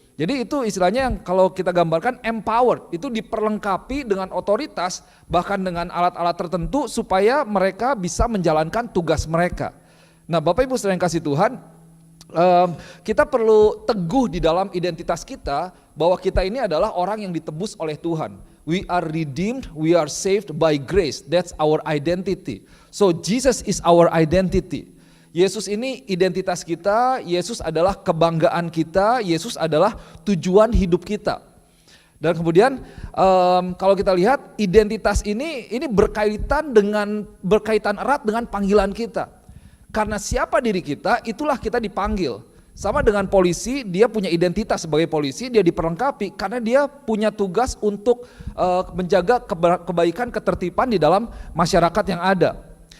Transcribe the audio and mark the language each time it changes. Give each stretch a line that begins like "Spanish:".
Indonesian: Jadi itu istilahnya yang kalau kita gambarkan empowered, itu diperlengkapi dengan otoritas bahkan dengan alat-alat tertentu supaya mereka bisa menjalankan tugas mereka. Nah Bapak Ibu saudara yang kasih Tuhan, kita perlu teguh di dalam identitas kita bahwa kita ini adalah orang yang ditebus oleh Tuhan.
English: We are redeemed, we are saved by grace. That's our identity. So Jesus is our identity.
Indonesian: Yesus ini identitas kita, Yesus adalah kebanggaan kita, Yesus adalah tujuan hidup kita. Dan kemudian kalau kita lihat identitas ini berkaitan erat dengan panggilan kita. Karena siapa diri kita, itulah kita dipanggil. Sama dengan polisi, dia punya identitas sebagai polisi, dia diperlengkapi karena dia punya tugas untuk menjaga kebaikan, ketertiban di dalam masyarakat yang ada.